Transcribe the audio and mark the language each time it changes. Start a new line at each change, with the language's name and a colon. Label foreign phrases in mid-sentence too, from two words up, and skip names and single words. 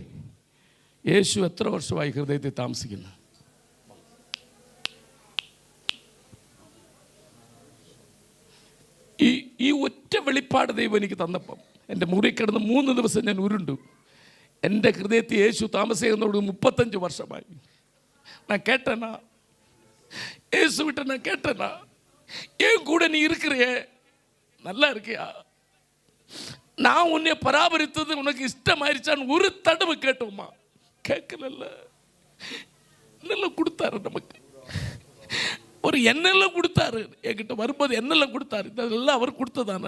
Malayalam: യേശു എത്ര വർഷമായി ഹൃദയത്തിൽ താമസിക്കുന്നു? ഈ ഒറ്റ വെളിപ്പാട് ദൈവം എനിക്ക് തന്നപ്പം എൻ്റെ മുറി കിടന്ന് 3 ദിവസം ഞാൻ ഉരുണ്ടു. എൻ്റെ ഹൃദയത്തിൽ യേശു താമസിക്കുന്നതോട് 35 വർഷമായി.
Tamil: நான் கேட்டேனா ஏசு விட்ட நான் கேட்டேனா ஏன் கூட நீ இருக்கிறியே, நல்லா இருக்கியா, நான் உன்னை பராமரித்தது உனக்கு இஷ்டமாயிருச்சான்னு ஒரு தடவை கேட்டோமா? கேட்கல. என்னெல்லாம் கொடுத்தாரு நமக்கு, ஒரு என்னெல்லாம் கொடுத்தாரு என்கிட்ட வரும்போது, என்னெல்லாம் கொடுத்தாரு, இதெல்லாம் அவர் கொடுத்ததானே.